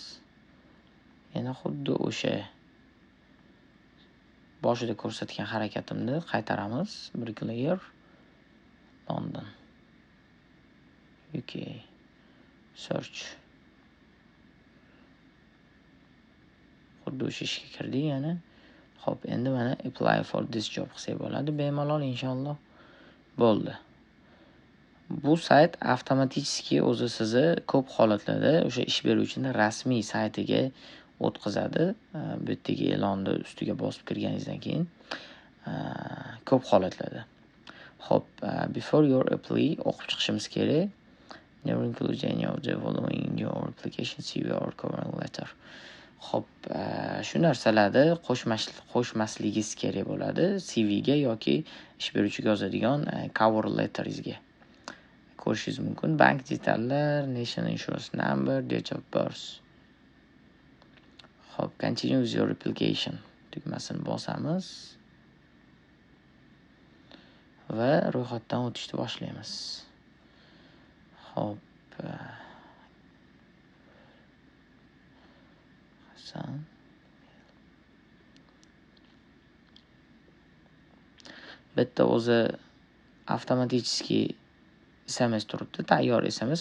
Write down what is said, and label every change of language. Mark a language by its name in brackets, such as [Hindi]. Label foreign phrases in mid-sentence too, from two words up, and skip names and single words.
[Uzbek] Yana xuddi o'sha boshida ko'rsatgan harakatimni qaytaramiz. [English] Bricklayer London UK search. [Uzbek] Xuddi o'sha ishga kirdik yana. Xo'p, endi mana [English] apply for this job [Uzbek] qilsak bo'ladi. Bemalol inshaalloh. Bo'ldi. Bu sayt avtomatik o'zi sizni ko'p holatlarda o'sha ish beruvchining rasmiy saytiga o'tkazadi. Bu yerdagi e'lonni ustiga bosib kirganingizdan keyin ko'p holatlarda. Xo'p, [English] before your apply [Uzbek] o'qib chiqishimiz kerak. [English] Never include any of the following in your application CV or cover letter. [Uzbek] Xo'p, shu narsalarni qo'shmasligingiz kerak bo'ladi CVga yoki ish beruvchiga yozadigan [English] cover letteringizga. [Uzbek] Ko'rishingiz mumkin. Bank detallar, [English] national insurance number, date of birth. [Uzbek] Xo'p, [English] continue with your application [Uzbek] tugmasini bosamiz va ro'yxatdan o'tishni boshlaymiz. Xo'p, Hasan bitta o'zi avtomatiski SMS turibdi, tayyor SMS.